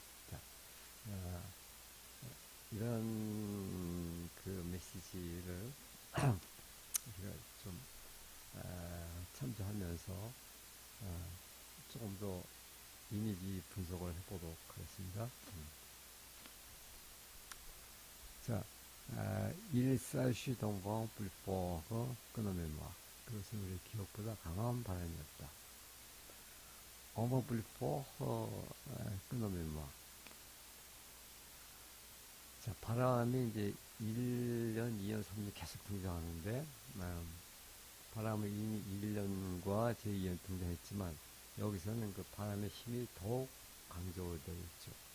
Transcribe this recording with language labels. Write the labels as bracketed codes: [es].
[ko] 자, 이런 그 메시지를 우리가 좀 참조하면서 조금 더 이미지 분석을 해보도록 하겠습니다. [fr] 자, il s'agit d'un vent plus fort que nos mémoires. [ko] 그것은 우리 기억보다 강한 바람이었다. [fr] Un vent plus fort que nos mémoires. [ko] 자, 바람이 이제 1년, 2년, 3년 계속 등장하는데, 바람은 이미 1년과 제2년 등장했지만, 여기서는 그 바람의 힘이 더욱 강조되어 있죠.